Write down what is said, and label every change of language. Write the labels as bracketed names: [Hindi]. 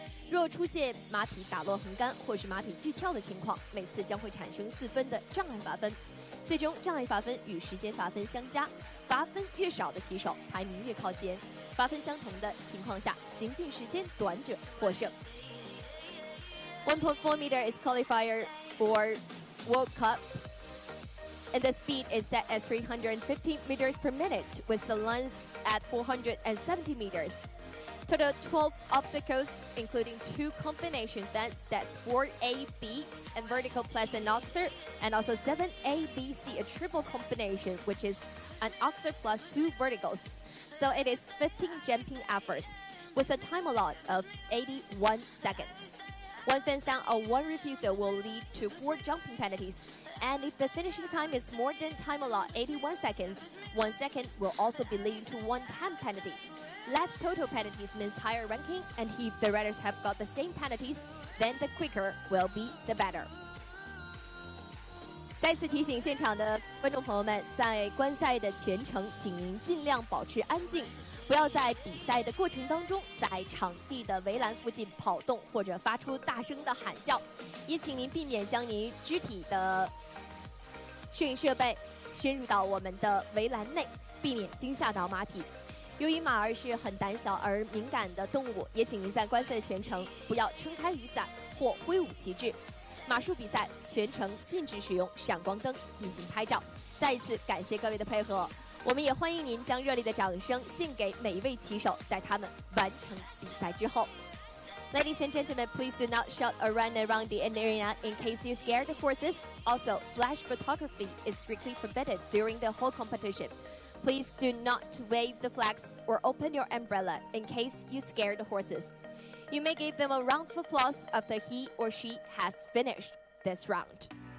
[Chinese] 若出现马匹打落横杆或是马匹拒跳的情况，每次将会产生4分的障碍罚分。最终障碍罚分与时间罚分相加，罚分越少的骑手排名越靠前。罚分相同的情况下，行进时间短者获胜。 [English] 1.4 meter is qualifier for World Cup, and the speed is set at 315 meters per minute, with the length at 470 meters. Total 12 obstacles, including 2 combination fence, that's 4AB and vertical plus an oxer, and also 7ABC, a triple combination, which is an oxer plus 2 verticals. So it is 15 jumping efforts, with a time allot of 81 seconds. 1 fence down or 1 refusal will lead to 4 jumping penalties. And if the finishing time is more than time allot 81 seconds, 1 second will also be leading to 1 time penalty. Less total penalties means higher ranking, and if the riders have got the same penalties, then the quicker will be the better. [Chinese] 再次提醒现场的观众朋友们，在观赛的全程，请您尽量保持安静，不要在比赛的过程当中在场地的围栏附近跑动或者发出大声的喊叫，也请您避免将您肢体的摄影设备深入到我们的围栏内，避免惊吓到马匹。由于马儿是很胆小而敏感的动物，也请您在观赛的全程不要撑开雨伞或挥舞旗帜。马术比赛全程禁止使用闪光灯进行拍照。再一次感谢各位的配合，我们也欢迎您将热烈的掌声献给每一位骑手，在他们完成比赛之后。 [English] Ladies and gentlemen, please do not shout or run around the arena in case you scare the horses. Also, flash photography is strictly forbidden during the whole competition. Please do not wave the flags or open your umbrella in case you scare the horses. You may give them a round of applause after he or she has finished this round.